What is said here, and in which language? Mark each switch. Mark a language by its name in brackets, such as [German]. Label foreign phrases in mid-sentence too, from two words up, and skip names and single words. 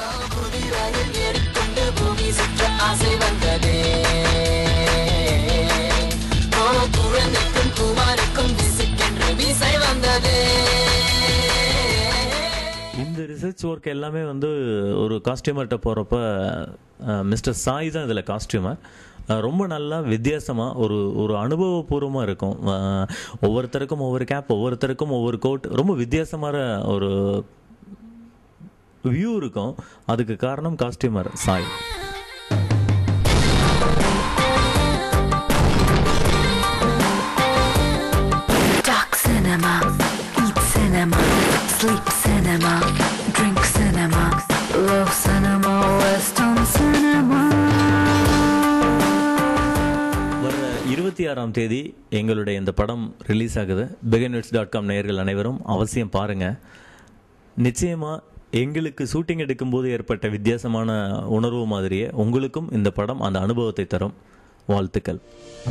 [Tamil] இந்த [English] research work [Tamil] எல்லாமே வந்து ஒரு காஸ்டியூமர்கிட்ட போகிறப்ப மிஸ்டர் சாய் தான் இதில் காஸ்டியூமர். ரொம்ப நல்லா வித்தியாசமாக ஒரு அனுபவபூர்வமாக இருக்கும். ஒவ்வொருத்தருக்கும் ஒவ்வொரு கேப், ஒவ்வொருத்தருக்கும் ஒவ்வொரு கோட், ரொம்ப வித்தியாசமான ஒரு வியூ இருக்கும். அதுக்கு காரணம் காஸ்டியூமர் சாய். [English] Talk cinema, eat cinema, sleep cinema, drink cinema, love cinema, western cinema. [Tamil] வர 26ஆம் தேதி எங்களுடைய இந்த படம் ரிலீஸ் ஆகுது. beginwits.com நேயர்கள் அனைவரும் அவசியம் பாருங்கள். நிச்சயமாக எங்களுக்கு ஷூட்டிங் எடுக்கும்போது ஏற்பட்ட வித்தியாசமான உணர்வு மாதிரியே உங்களுக்கும் இந்த படம் அந்த அனுபவத்தை தரும்.